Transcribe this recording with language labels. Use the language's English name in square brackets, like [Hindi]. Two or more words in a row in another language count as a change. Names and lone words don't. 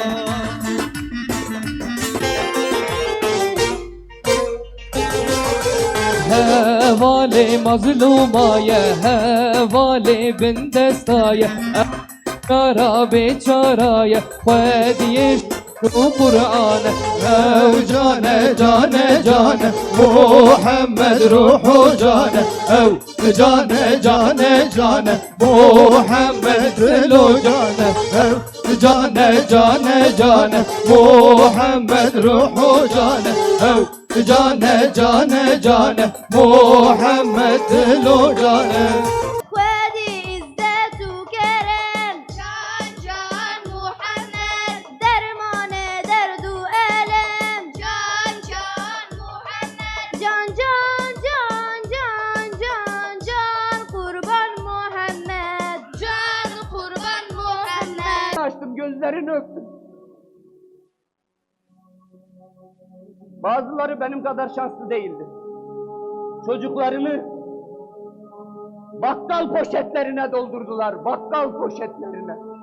[Kurdish] Hevale mazlumaya, hevale bin destaya, kara beçaraya, Khwediye Kur'an. Ev cane cane cane Muhammed ruhu cane, ev cane cane cane Muhammed dilu cane, ev cane cane cane Muhammed ruhu cane, ev cane cane cane Muhammed dilu cane. Khwedi izzet u kerem, can can Muhammed, dermane derd u elem, can can Muhammed, can can can can can can kurban Muhammed, can kurban Muhammed. [Turkish] Açtım, gözlerini öptüm. Bazıları benim kadar şanslı değildi. Çocuklarını bakkal poşetlerine doldurdular, bakkal poşetlerine.